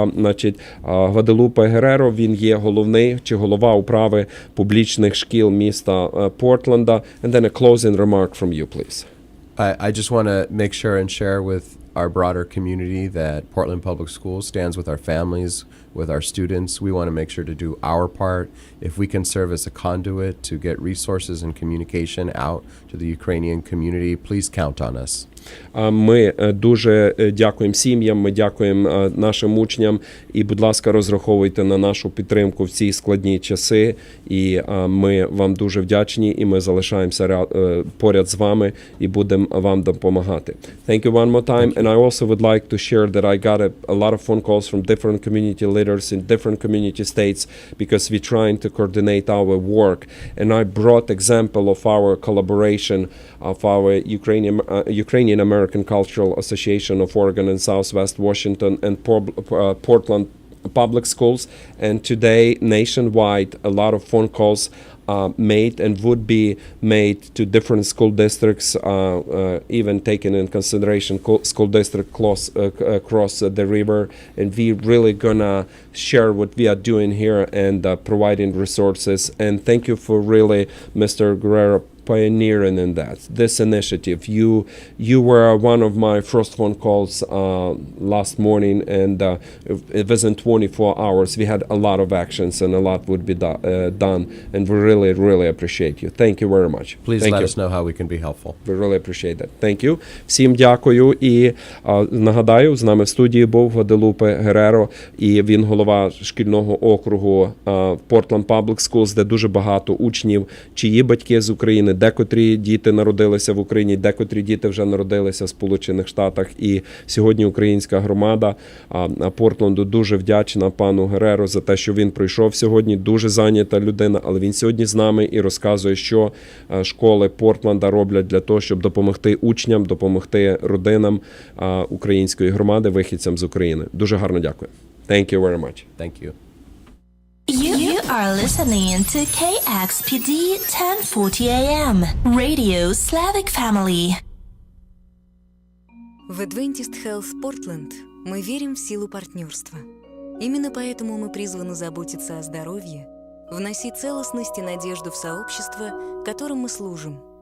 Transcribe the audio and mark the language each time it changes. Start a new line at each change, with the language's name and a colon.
Ukrainian: Значить, Гваделупе Герреро, він є головний чи голова управи публічних шкіл міста Портленда.
English: And then a closing remark from you, please. I just want to make sure and share with our broader community that Portland Public Schools stands with our families, with our students. We want to make sure to do our part. If we can serve as a conduit to get resources and communication out to the Ukrainian community, please count on us.
Ukrainian: Ми дуже дякуємо сім'ям, ми дякуємо нашим учням і, будь ласка, розраховуйте на нашу підтримку в ці складні часи. І ми вам дуже вдячні, і ми залишаємося поряд з вами і будемо вам допомагати.
English: Thank you one more time. And I also would like to share that I got a lot of phone calls from different community leaders in different community states because we're trying to coordinate our work. And I brought example of our collaboration of our Ukrainian American Cultural Association of Oregon and Southwest Washington and Portland Public Schools. And today, nationwide, a lot of phone calls made and would be made to different school districts, even taking in consideration school district across the river. And we really gonna share what we are doing here and providing resources. And thank you for really, Mr. Guerrero, pioneering in this initiative. You were one of my first phone calls last morning, and within 24 hours we had a lot of actions and a lot would be done, and we really appreciate you. Thank you very much. Please Thank let you. us know how we can be helpful. We really appreciate that. Thank you.
Ukrainian: Всім дякую. І нагадаю, з нами в студії був Гваделупе Гереро, і він голова шкільного округу Portland Public Schools, де дуже багато учнів, чиї батьки з України, декотрі діти народилися в Україні, декотрі діти вже народилися в Сполучених Штатах. І сьогодні українська громада Портленду дуже вдячна пану Гереро за те, що він прийшов сьогодні. Дуже зайнята людина, але він сьогодні з нами і розказує, що школи Портленда роблять для того, щоб допомогти учням, допомогти родинам української громади, вихідцям з України. Дуже гарно дякую.
English: Thank you very much. Thank you. You are listening to KXPD 1040 AM, Radio Slavic Family.
Russian: В Adventist Health Portland мы верим в силу партнерства. Именно поэтому мы призваны заботиться о здоровье, вносить целостность и надежду в сообщество, которым мы служим.